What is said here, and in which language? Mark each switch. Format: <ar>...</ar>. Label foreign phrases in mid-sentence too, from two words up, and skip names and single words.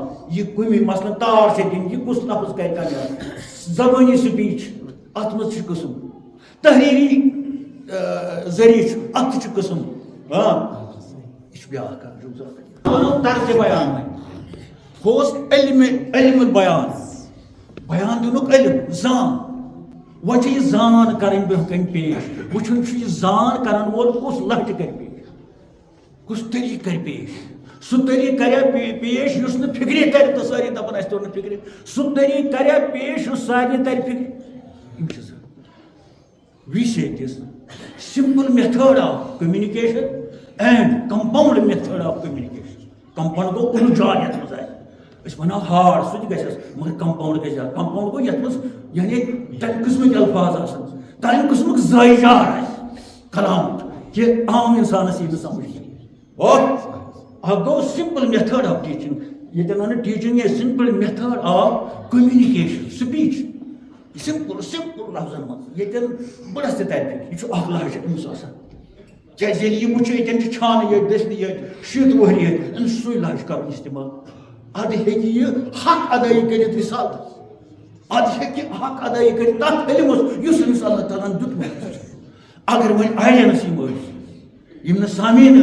<ks>یہِ کُمہِ مثلاً تار چھِ دِنۍ یہِ کُس لفظ کرِ کَنہِ زبٲنی سپیٖچ اتھ منٛز چھُ قٕسم تحریٖری ذٔریعہٕ چھُ اتھ تہِ چھُ قٕسم یہِ چھُ بیٛاکھ اکھ وَنو طرزِ بیان وۄنۍ ہُہ اوس علمِ بیان بیان دِنُک علم زان وۄنۍ چھِ یہِ زان کرٕنۍ برونٛہہ کَنہِ پیش وٕچھُن چھُ یہِ زان کرن وول کُس لہجہٕ کرِ پیش کُس طریٖقہٕ کرِ پیش سُہ طریٖقہٕ کریا پیش یُس نہٕ فِکرِ ترِ تہٕ سٲری دپان اَسہِ توٚر نہٕ فِکرِ سُہ طریٖقہٕ کریا پیش یُس سارنٕے ترِ فِکرِ یِم چھِ زٕ</ks> <en>we say this simple method of communication and compound method of communication</en> <ks>کمپاوُنڈ گوٚو کُنہِ جایہِ یتھ منٛز آسہِ أسۍ وَنو ہاڑ سُہ تہِ گژھٮ۪س مگر کمپاوُنڈ گژھِ زیادٕ کمپاوُنڈ گوٚو یتھ منٛز یعنی تمہِ قٕسمٕکۍ الفاظ آسان تمہِ قٕسمُک زٲیجار آسہِ کلام کہِ عام اِنسانس یی نہٕ سمجھ کینٛہہ اکھ گوٚو</ks> <en>simple method of teaching</en> <ks>ییٚتٮ۪ن ونہٕ</ks> <en>teaching a simple method of communication speech</en> <ks>سمپل لفظن منٛز ییٚتٮ۪ن بڑس تہِ ترِ فِکرِ یہِ چھُ اکھ لہجہٕ أمِس آسان کیٛازِ ییٚلہِ یہِ وٕچھِ ییٚتٮ۪ن چھِ چھانہٕ ییٚتہِ دٔچھنہِ ییٚتہِ شیٖتھ وُہرِ ییٚتہِ أمِس چھُ سُے لہجہٕ کرُن استعمال ادٕ ہیٚکہِ یہِ حق ادٲیی کٔرِتھ رِسالتس ادٕ ہیٚکہِ حق ادٲیی کٔرِتھ تتھ علمس یُس أمِس اللہ تعالیٰ ہن دیُتمُت اگر وۄنۍ آڈینس یِم ٲسۍ یِم نہٕ سامیٖن</ks>